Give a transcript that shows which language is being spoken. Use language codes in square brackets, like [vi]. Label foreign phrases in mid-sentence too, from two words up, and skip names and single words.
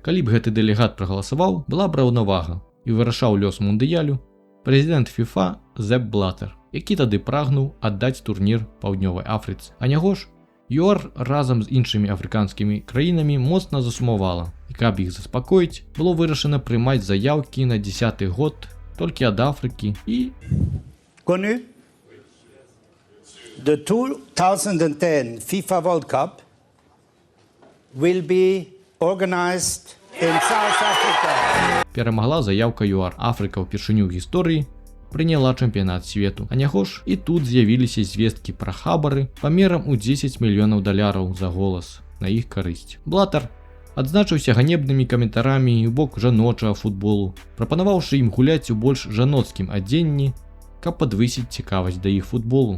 [be] Калі б гэты дэлегат прагаласаваў, была б раўнавага і вырашаў лёс мундыялю прэзідэнт FIFA Зеп Блатер, які тады прагнуў аддаць турнір Паўднёвай Афрыцы. А няго ж, ЮАР разам з іншымі афрыканскімі краінамі моцна засумавала. І каб іх заспакоіць, было вырашана прымаць заяўкі на 10-й год толькі ад Афрыкі і... [en] The 2010 FIFA World Cup will be organized in South Africa. [be] Перамагла заяўка ЮАР. Афрыка ўпершыню ў гісторыі прыняла чэмпіянат свету. А няго ж і тут з'явіліся звесткі пра хабары памерам у 10 мільёнаў даляраў за голас на іх карысць. Блатер адзначыўся ганебнымі каментарамі ў бок жаночага футболу, прапанаваўшы ім гуляць у больш жаноцкім адзенні, каб падвысіць цікавасць да іх футболу.